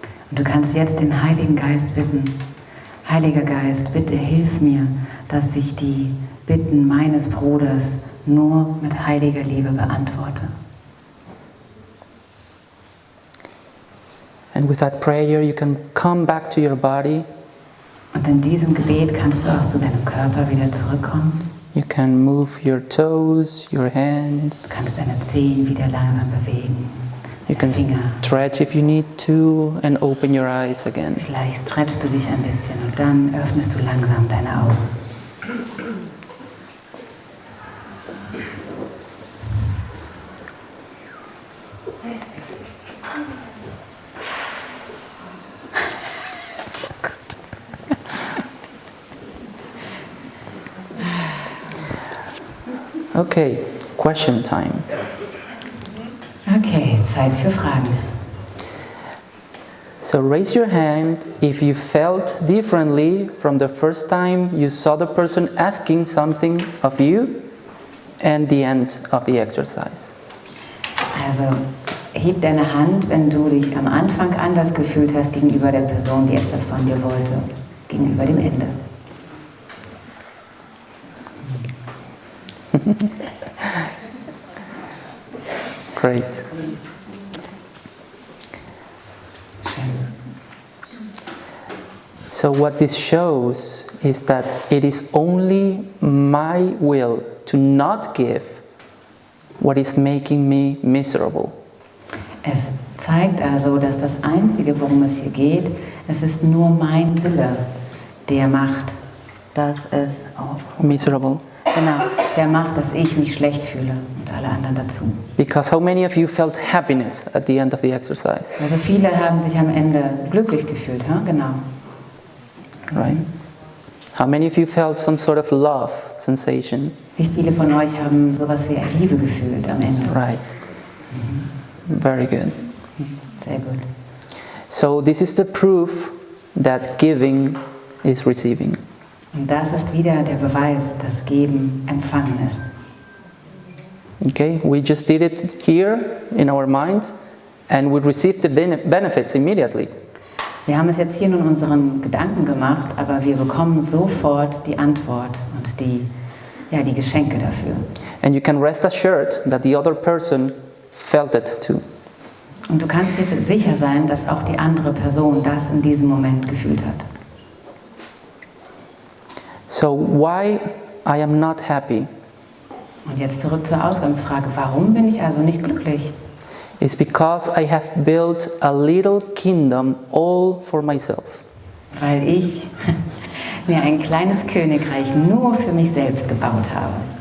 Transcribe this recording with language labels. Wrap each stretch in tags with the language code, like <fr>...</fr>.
<de>Und du kannst jetzt den Heiligen Geist bitten, Heiliger Geist, bitte hilf mir, dass ich die Bitten meines Bruders nur mit heiliger Liebe beantworte.</de> <en>And with that prayer you can come back to your body.</en> <de>Und in diesem Gebet kannst du auch zu deinem Körper wieder zurückkommen.</de> <en>You can move your toes, your</en> <de>Du</de> <en>hands.</en> <de>kannst deine Zehen wieder langsam bewegen.</de> <en>You can</en> <de>Finger.</de> <en>stretch if you need to and open your eyes again.</en> <de>Vielleicht stretchst du dich ein bisschen und dann öffnest du langsam deine Augen.</de> <en>Okay, question time.</en> <de>Okay, Zeit für Fragen.</de> <en>So raise your hand if you felt differently from the first time you saw the person asking something of you and the end of the exercise.</en> <de>Also heb deine Hand, wenn du dich am Anfang anders gefühlt hast gegenüber der Person, die etwas von dir wollte, gegenüber dem Ende.</de> <en>Great. So what this shows is that it is only my will to not give what is making me miserable.</en> <de>Es zeigt also, dass das Einzige, worum es hier geht, es ist nur mein Wille, der macht, dass es</de> <en>Miserable.</en> <de>genau, der macht, dass ich mich schlecht fühle und alle anderen dazu.</de> <en>Because how many of you felt happiness at the end of the exercise?</en> <de>Also viele haben sich am Ende glücklich gefühlt, ja? Genau.</de> <en>Right? How many of you felt some sort of love sensation?</en> <de>Wie viele von euch haben sowas wie Liebe gefühlt am Ende?</de> <en>Right. Very good.</en> <de>Sehr gut.</de> <en>So this is the proof that giving is receiving.</en> <de>Und das ist wieder der Beweis, dass Geben Empfangen ist.</de> <en>Okay, we just did it here in our minds and we received the benefits immediately.</en> <de>Wir haben es jetzt hier nur in unseren Gedanken gemacht, aber wir bekommen sofort die Antwort und die Geschenke dafür.</de> <en>And you can rest assured that the other person felt it too.</en> <de>Und du kannst dir sicher sein, dass auch die andere Person das in diesem Moment gefühlt hat.</de> <en>So why I am not happy</en> <de>Und jetzt zurück zur Ausgangsfrage, warum bin ich also nicht glücklich?</de> <en>is because I have built a little kingdom all for myself.</en> <de>Weil ich mir ein kleines Königreich nur für mich selbst gebaut habe.</de>